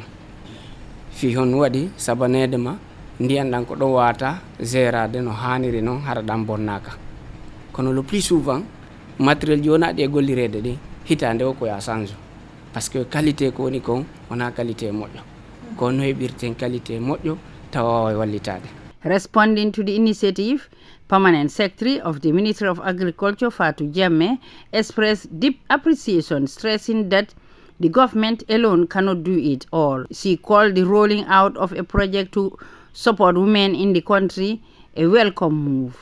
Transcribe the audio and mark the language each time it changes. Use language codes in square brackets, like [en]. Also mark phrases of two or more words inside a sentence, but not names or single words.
[ff] Fi hon waɗi sabanede ma ndiyan ɗan ko ɗo wata gérade no haniri noon hara ɗan bonnaka. Kono [fr] le plus souvent matériel [ff] ji wonaɗi e gollirede ɗi hitande o koya [fr] change, parce que qualité [ff] ko woni kon wona qualité moƴƴo ko no heɓirten qualité moƴƴo tawa wallitade. [en] Responding to the initiative, Permanent Secretary of the Ministry of Agriculture, Fatou Jammeh, expressed deep appreciation, stressing that the government alone cannot do it all. She called the rolling out of a project to support women in the country a welcome move.